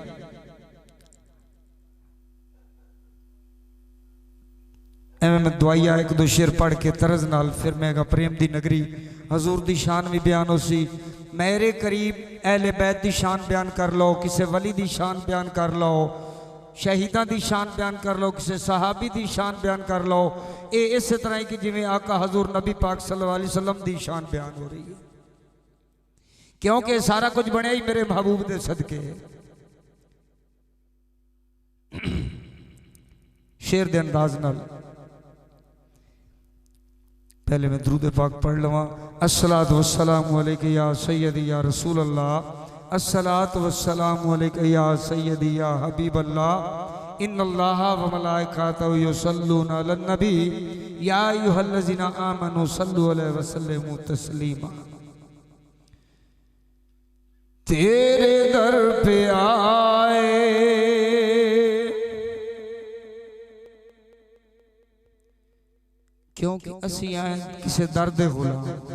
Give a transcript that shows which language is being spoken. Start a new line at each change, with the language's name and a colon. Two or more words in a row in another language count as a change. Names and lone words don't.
Punjabi: ایویں میں دعایا اک دو شعر پڑھ کے طرز نال فیر میں پریم دی نگری حضور دی شان بھی بیان ہو سی. میرے قریب اہلِ بیت دی شان بیان کر لو، کسی ولی دی شان بیان کر لو، شہیداں دی شان بیان کر لو، کسی صحابی دی شان بیان کر لو. یہ اس طرح کی جیویں آقا حضور نبی پاک
Arabic: صلى الله عليه وسلم
Punjabi: دی شان بیان ہو رہی ہے، کیونکہ سارا کجھ بنیا ہی میرے محبوب دے صدقے. شعر دے انداز نال پہلے میں درود پاک پڑھ لواں.
Arabic: الصلاة والسلام عليك يا سيدي يا رسول الله، الصلاة والسلام عليك يا سيدي يا حبيب الله، إن الله وملائكته يصلون على النبي يا أيها الذين آمنوا صلوا عليه وسلموا تسليما.
Punjabi: تیرے در پے آئے کیونکہ اسی آئے کسی در دے غلام.